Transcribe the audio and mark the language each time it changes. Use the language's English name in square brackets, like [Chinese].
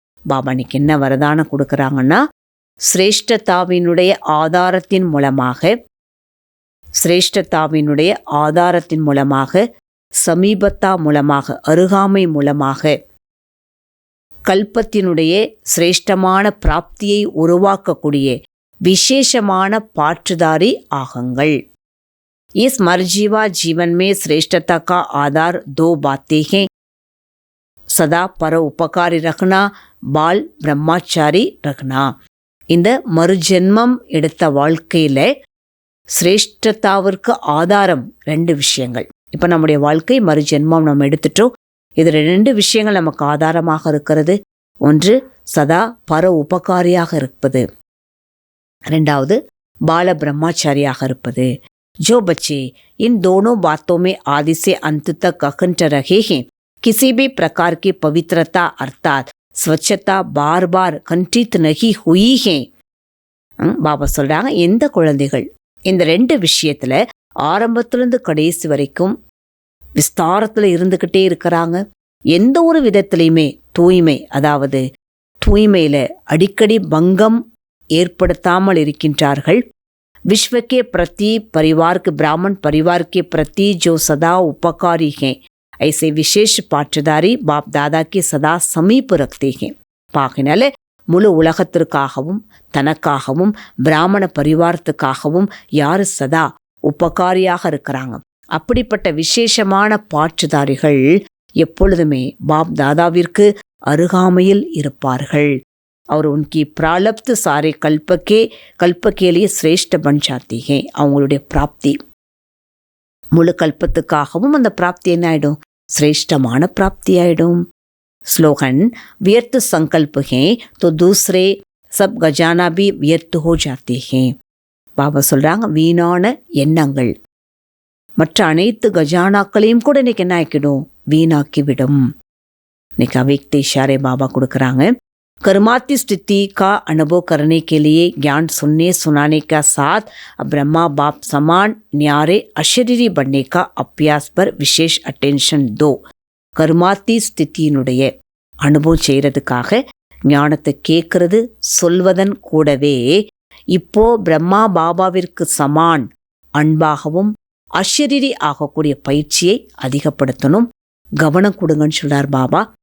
[Tamil] பாபா இன்னைக்கு என்ன வரதானம் கொடுக்குறாங்கன்னா, சிரேஷ்டதாவினுடைய ஆதாரத்தின் மூலமாக சமீபத்தா மூலமாக அருகாமை மூலமாக கல்பத்தினுடைய சிரேஷ்டமான பிராப்தியை உருவாக்கக்கூடிய விசேஷமான பாற்றுதாரி ஆகுங்கள். [Hindi] इस मर्जीवा जीवन में श्रेष्ठता का आधार दो बातें हैं, सदा पर उपकारी रखना, बाल ब्रह्मचारी रखना. [Tamil] இந்த மறுஜென்மம் எடுத்த வாழ்க்கையில சிரேஷ்டதாவிற்கு ஆதாரம் ரெண்டு விஷயங்கள். இப்போ நம்முடைய வாழ்க்கை மறுஜென்மம் நம்ம எடுத்துட்டோம். இது ரெண்டு விஷயங்கள் நமக்கு ஆதாரமாக இருக்கிறது. ஒன்று சதா பர உபகாரியாக இருப்பது, ரெண்டாவது பால பிரம்மாச்சாரியாக இருப்பது. [Hindi] जो बच्चे इन दोनों बातों में आदि से अंत तक अखंड रहे हैं, किसी भी प्रकार की पवित्रता अर्थात स्वच्छता बार बार खंडित नहीं हुई है. [Tamil] பாபா சொல்றாங்க, எந்த குழந்தைகள் இந்த 2 விஷயத்துல ஆரம்பத்திலிருந்து கடைசி வரைக்கும் விஸ்தாரத்துல இருந்துகிட்டே இருக்கிறாங்க, எந்த ஒரு விதத்திலையுமே தூய்மை, அதாவது தூய்மையில அடிக்கடி பங்கம் ஏற்படுத்தாமல் இருக்கின்றார்கள். [Hindi] विश्व के प्रति परिवार के ब्राह्मण परिवार के प्रति जो सदा उपकारी हैं, ऐसे विशेष पाठदारी बाप दादा के सदा समीप रखते हैं. [Tamil] பாகினால முழு உலகத்திற்காகவும் தனக்காகவும் பிராமண பரிவாரத்துக்காகவும் யார் சதா உபகாரியாக இருக்கிறாங்க, அப்படிப்பட்ட விசேஷமான பாற்றுதாரிகள் எப்பொழுதுமே பாப் தாதாவிற்கு அருகாமையில் இருப்பார்கள். [Hindi] और उनकी प्रालब्ध सारे कल्प के लिए श्रेष्ठ बन जाती है. [Tamil] அவங்களுடைய பிராப்தி முழு கல்பத்துக்காகவும் அந்த பிராப்தி என்ன ஆயிடும், श्रेष्ठமான பிராப்தி ஆயிடும். [Hindi] ஸ்லோகன், व्यर्थ संकल्प हैं तो दूसरे सब गजाना भी व्यर्थ हो जाते हैं. [Tamil] பாபா சொல்றாங்க, வீணான எண்ணங்கள் மற்ற அனைத்து கஜானாக்களையும் கூட இன்னைக்கு என்ன ஆக்கிடும், வீணாக்கி விடும். இன்னைக்கு அவைக்த இஷாரே பாபா கொடுக்குறாங்க. [Hindi] कर्माती स्थिति का अनुभव करने के लिए ज्ञान सुनने सुनाने का साथ ब्रह्मा बाप समान न्यारे अशरीरी बनने का अभ्यास पर विशेष अटेंशन दो. [Tamil] कर्माती ஸ்திதியினுடைய அனுபவம் செய்யறதுக்காக ஞானத்தை கேட்கறது சொல்வதன் கூடவே இப்போ பிரம்மா பாபாவிற்கு சமான் அன்பாகவும் அஷரீரி ஆகக்கூடிய பயிற்சியை அதிகப்படுத்தணும், கவனம் கொடுங்கன்னு சொல்றார் பாபா.